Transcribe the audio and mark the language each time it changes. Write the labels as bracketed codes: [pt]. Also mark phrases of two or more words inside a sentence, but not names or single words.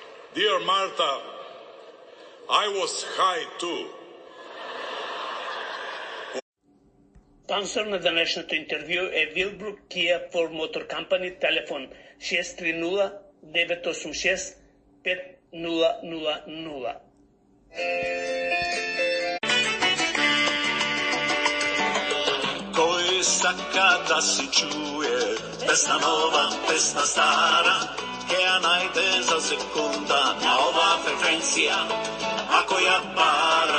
[en] Dear Marta, I was high too. [mk] Спонсор на денешното интервју е Wilbrook Kia Ford Motor Company, телефон 630-986-5000. Кој сака да се чуе песна нова, песна стара, ке ја најде за секунда на оваа фреквенција, ако ја пара.